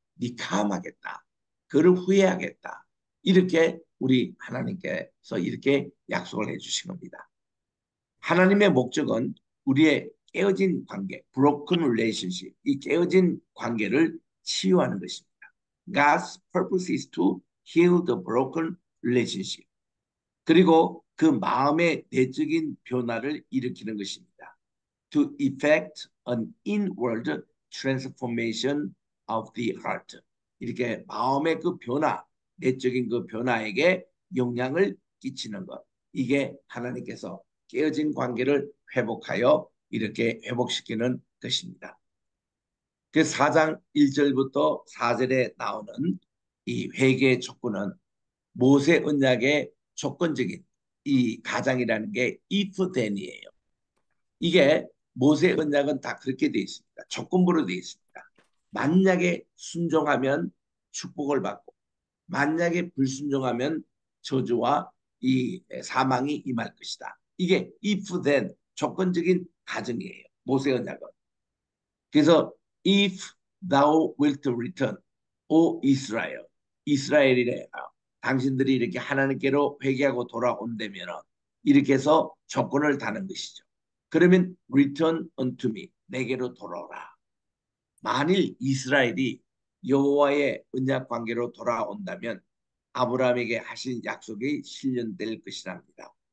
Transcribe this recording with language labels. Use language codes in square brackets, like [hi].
[ko] 니카함하겠다. 그를 후회하겠다. 이렇게 우리 하나님께서 이렇게 약속을 해주신 겁니다. 하나님의 목적은 우리의 깨어진 관계, [en] broken relationship, [ko] 이 깨어진 관계를 치유하는 것입니다. [en] God's purpose is to heal the broken relationship. [ko] 그리고 그 마음의 내적인 변화를 일으키는 것입니다. [en] To effect an inward transformation of the heart. [ko] 이렇게 마음의 그 변화, 내적인 그 변화에게 영향을 끼치는 것. 이게 하나님께서 깨어진 관계를 회복하여 이렇게 회복시키는 것입니다. 그 4장 1절부터 4절에 나오는 이 회개의 촉구는 모세 언약의 조건적인 이 가장이라는 게 if then이에요. 이게 모세 언약은 다 그렇게 되어 있습니다. 조건부로 되어 있습니다. 만약에 순종하면 축복을 받고 만약에 불순종하면 저주와 이 사망이 임할 것이다. 이게 if then 조건적인 가정이에요. 모세 언약은. [en] 그래서 if thou wilt return, O [ko] 이스라엘, 이스라엘이래. 당신들이 이렇게 하나님께로 회개하고 돌아온다면 이렇게 해서 조건을 다는 것이죠. 그러면 [en] return unto me, [ko] 내게로 돌아오라. 만일 이스라엘이 여호와의 언약 관계로 돌아온다면 아브라함에게 하신 약속이 실현될 것이랍니다.